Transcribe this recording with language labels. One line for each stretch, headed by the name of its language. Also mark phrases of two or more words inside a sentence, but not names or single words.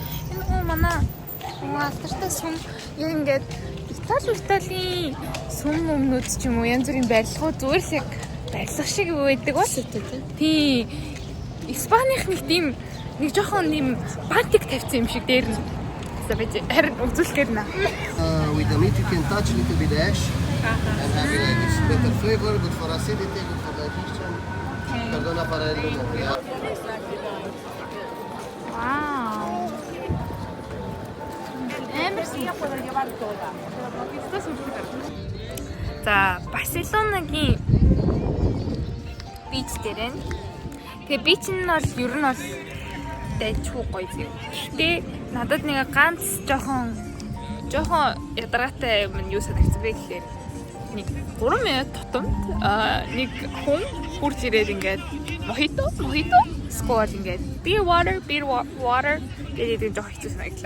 Mongolian: Энэ нөгөө манай алдартай сүм яг ингээд Италийн сүм өмнөд ч юм уу янз бүрийн барилгууд зүгээр л яг барилга шиг байдаг ба тий. Испанийх нэг тийм нэг жоохон юм бантик тавьсан юм шиг дээр нь. За би харин үзүүлэхээр наа.
English: With the meat you can touch a little bit the ash. And again, it's better flavor, good for acidity, good for digestion.
Spanish: Perdona para el lunar. Yeah. Вау.
Mongolian: За, Барселонагийн бич дээр нь. Тэгээ бич нь бол ер нь бол дайчгүй гоё юм. Гэтэ надад нэг ганц жоохон ядаргаатай юм юу санагдсан бэ гэхээр нэг 3 минут тутамд нэг хүн хурж ирээд ингээд мохито сквад ингээд
English: beer water
Mongolian: гэдэг жоох хэцүү санагдлаа.